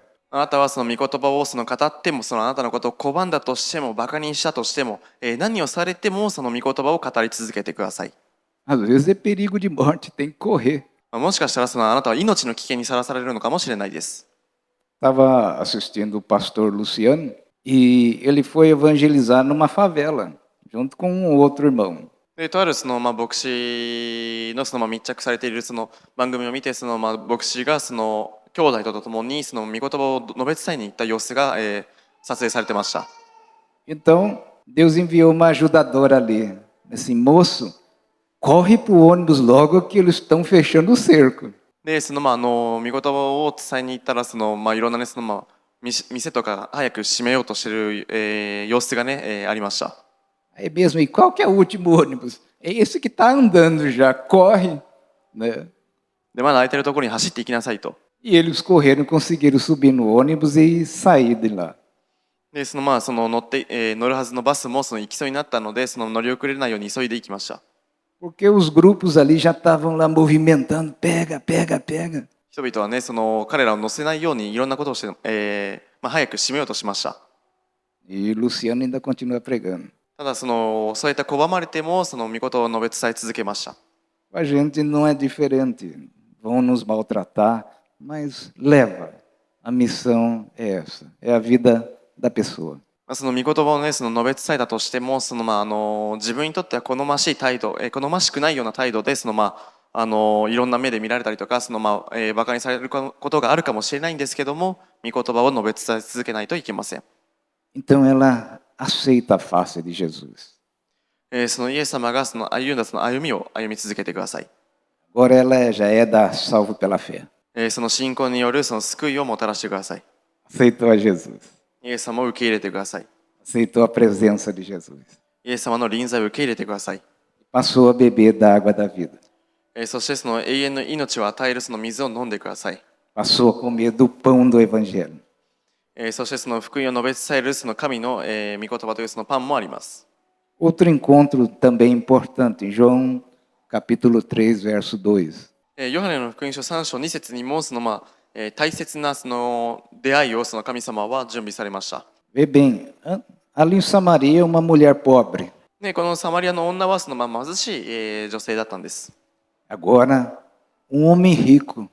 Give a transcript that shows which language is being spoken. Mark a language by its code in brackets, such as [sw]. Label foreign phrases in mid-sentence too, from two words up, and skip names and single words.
[ja] あなたは御言葉を語ってもあなたのことを拒んだとしてもバカにしたとしても、何をされても御言葉を語り続けてください。 [pt] Às vezes é perigo de morte, tem que correr. [ja] もしかしたらあなたは命の危険にさらされるのかもしれないです。 [pt] Estava assistindo o pastor Luciano e ele foi evangelizar numa favela, junto com um outro irmão. [ja] でとある牧師の密着されている番組を見て牧師が教兄弟と共にその御言葉を述べ伝えに行った様子が、撮影されてました。 [pt] Então, Deus enviou uma ajudadora ali. Assim, moço, corre para o ônibus logo que eles estão fechando o cerco. [ja] で、その御言葉を伝えに行ったら、いろんなね、店とか早く閉めようとしている、様子がね、ありました。 [pt] Aí mesmo, e qual que é o último ônibus? É esse que está andando já, corre. Né? [ja] で、まだ空いてるところに走って行きなさいと。 [pt] E eles correram, conseguiram subir no ônibus e sair de lá. [ja] で、乗るはずのバスも行きそうになったので、乗り遅れないように急いで行きました。 [pt] Porque os grupos ali já estavam lá movimentando, pega, pega, pega. [ja] 人々はね、彼らを乗せないようにいろんなことをして、早く閉めようとしました。 [pt] E Luciano ainda continua pregando. [ja] ただそういった拒まれても、御事を述べ伝え続けました。 [pt] A gente não é diferente. Vão nos maltratar, mas leva. A missão é essa. É a vida da pessoa. [ja] 御言葉をね、述べ伝えたとしても、自分にとっては好ましい態度、好ましくないような態度で、いろんな目で見られたりとか、馬鹿にされることがあるかもしれないんですけども、御言葉を述べ伝え続けないといけません。 [pt] Então ela aceita a face de Jesus. [ja] イエス様が歩んだ歩みを歩み続けてください。 [pt] Agora ela já é da salvo pela fé. [ja] 信仰による救いをもたらしてください。 [pt] Aceitou a Jesus. [ja] イエス様を受け入れてください。 [pt] Aceitou a presença de Jesus. [ja] イエス様の臨在を受け入れてください。 [pt] Passou a beber da água da vida. [ja] そして永遠の命を与える水を飲んでください。 [pt] Passou a comer do pão do evangelho. [ja] そして福音を述べ伝える神の御言葉というパンもあります。 [pt] Outro encontro também importante, em João capítulo 3, verso 2. [ja] ヨハネの福音書3章2節にも大切な出会いを神様は準備されました。 [pt] Vê bem, ali em Samaria, uma mulher pobre. [ja] このサマリアの女は貧しい女性だったんです。 [pt] Agora, homem rico.